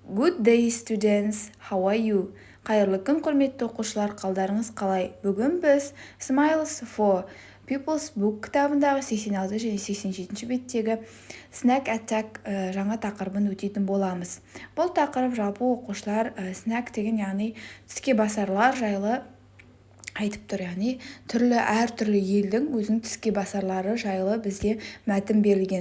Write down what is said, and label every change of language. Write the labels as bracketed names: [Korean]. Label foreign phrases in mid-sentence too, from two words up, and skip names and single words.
[English] Good day, students. How are you? [Kazakh] Қайырлы күн, құрметті оқушылар, қалдарыңыз қалай? Бүгін біз Smiles for People's Book кітабындағы 86 және 87 беттегі Snack Attack жаңа тақырыбын өтетін боламыз. Бұл тақырып жалпы оқушылар snack деген, яғни тіске басарлар жайлы айтып тұр, яғни әртүрлі елдің өзінің тіске басарлары жайлы бізде мәтін берілген.